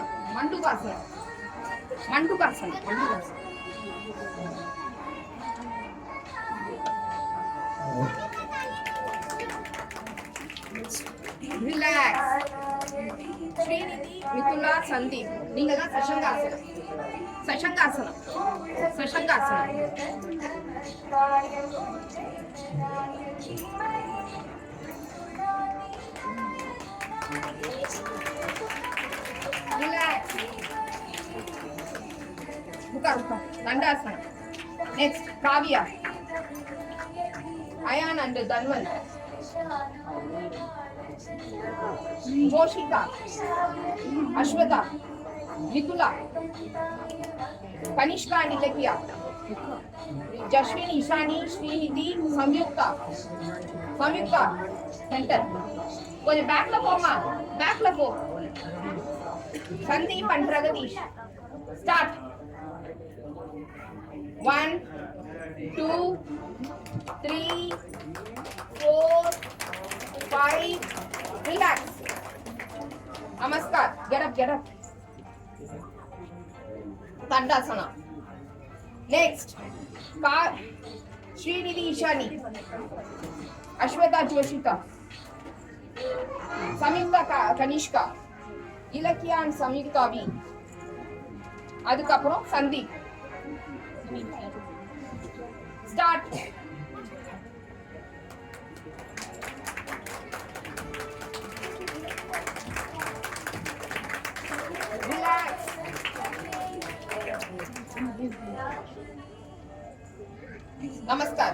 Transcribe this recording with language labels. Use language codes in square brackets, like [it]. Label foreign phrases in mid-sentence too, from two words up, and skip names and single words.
[en] Mandukasana. Mandukasana. Mandukasana. Relax. Srinidhi, Mithula, Sandeep. [ta] நீங்க தான் சஷங்காசனம். சஷங்காசனம். சஷங்காசனம். [en] Relax. Ruka. Dandasana. Next, Kavya. Ayan and Dhanvan. Joshita. Ashwata. Mithula. Kanishka Nilakiya. Jashwini, Ishani, Srinidhi, Samyukta. Samyukta. Center. [ta] கொஞ்சம் பேக்ல போமா, பேக்ல போ. [en] சந்தீப் and Pragatish. Start. 1, 2, 3, 4, 5. Relax. Namaskar. Get up, get up. Dandasana. Next, Srinidhi Ishani, Ashwata Joshita, Samyukta Kanishka, Ilakya and Samyukta V. [ta] அதுக்கப்புறம் சந்தீப். [en] Start. Relax. नमस्कार.